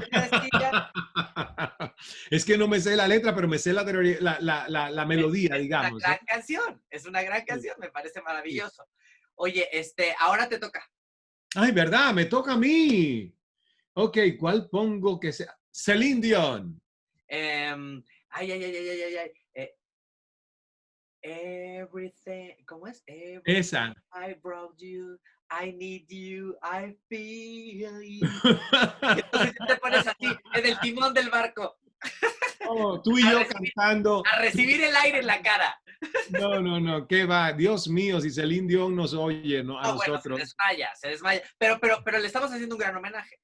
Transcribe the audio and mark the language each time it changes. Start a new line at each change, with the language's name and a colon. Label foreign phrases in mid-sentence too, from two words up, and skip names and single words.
Spanish: te decía. Es que no me sé la letra, pero me sé la melodía, Es una digamos, ¿no? gran canción, es una gran Sí, canción, me parece sí. maravilloso. Oye, ahora te toca. Ay, ¿verdad? Me toca a mí. Ok, ¿cuál pongo que sea? Celine Dion. Ay, ay, ay, ay, ay, ay, ay. Everything, ¿cómo es? Everything Esa.
English: I brought you, I need you, I feel you.
Spanish: Y entonces te pones así, en el timón del barco, Oh, tú y a yo recibir, cantando. a recibir el aire en la cara. No, no, no, ¿qué va? Dios mío, si Celine Dion nos oye, ¿no? A No, bueno, se nosotros. desmaya, se desmaya. Pero le estamos haciendo un gran homenaje.